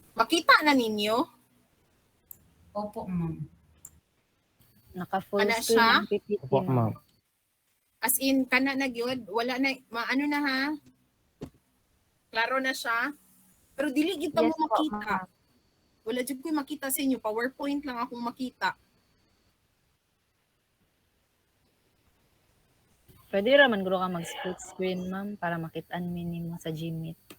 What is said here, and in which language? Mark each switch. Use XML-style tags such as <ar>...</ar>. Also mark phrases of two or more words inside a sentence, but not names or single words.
<ceb>Makita na ninyo?</ceb> <tl>Opo, ma'am.</tl> <ceb>Naka-full Kana screen siya? ang PPT,</ceb> <tl>Opo, ma'am. ma'am.</tl> <ceb>As in, kana na gyud, wala na, ano na ha? Klaro na siya? Pero dili gid ta mo</ceb> <tl>Yes po,</tl> <ceb>makita.</ceb> <tl>ma'am.</tl> <ceb>Wala jud ko makita sa inyo, PowerPoint lang akong makita. Pwede raman guro ka mag-split screen, ma'am, para makitaan minimo sa Gmeet.</ceb>